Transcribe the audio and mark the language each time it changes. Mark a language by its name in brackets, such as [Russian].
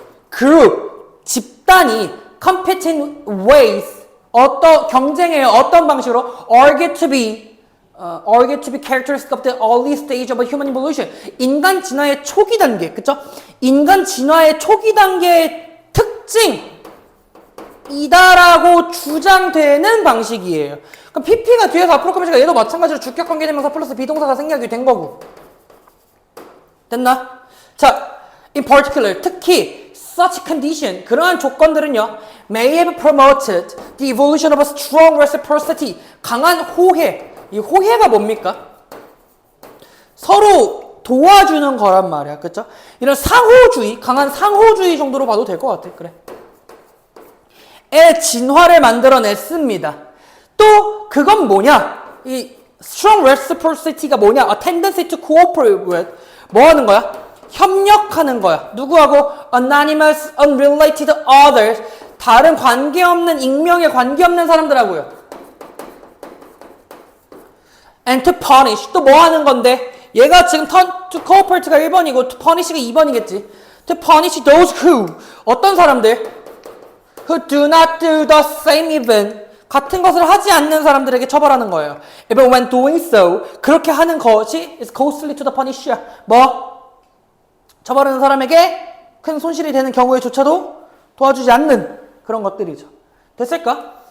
[English] group, [Korean] 집단이 [English] competing ways, [Korean] 경쟁해요. 어떤 방식으로? [English] argue to be characteristic of the early stage of a human evolution. [Korean] 인간 진화의 초기 단계, 그쵸? 인간 진화의 초기 단계의 특징이다라고 주장되는 방식이에요. 그럼 PP가 뒤에서 앞으로 꾸며지니까 얘도 마찬가지로 주격관계대명사 플러스 비동사가 생략이 된 거고. 됐나? [English] 자, in particular, [Korean] 특히 [English] such condition, [Korean] 그러한 조건들은요, [English] may have promoted the evolution of a strong reciprocity, [Korean] 강한 호혜. 이 호혜가 뭡니까? 서로 도와주는 거란 말이야. 그쵸? 이런 상호주의, 강한 상호주의 정도로 봐도 될 것 같아. 그래. 의 진화를 만들어냈습니다. 또 그건 뭐냐? 이 [English] strong reciprocity [Korean] 가 뭐냐? [English] A tendency to cooperate with. [Korean] 뭐 하는 거야? 협력하는 거야. 누구하고? [English] Anonymous, unrelated others. [Korean] 다른 관계없는, 익명에 관계없는 사람들하고요. [English] And to punish. [Korean] 또 뭐 하는 건데? 얘가 지금 [English] to cooperate [Korean] 가 1번이고 [English] to punish [Korean] 가 2번이겠지. [English] To punish those who. [Korean] 어떤 사람들? [English] Who do not do the same even. [Korean] 같은 것을 하지 않는 사람들에게 처벌하는 거예요. [English] Even when doing so. [Korean] 그렇게 하는 것이 [English] is costly to the punisher. [Korean] 처벌하는 사람에게 큰 손실이 되는 경우에조차도 도와주지 않는 그런 것들이죠. 됐을까?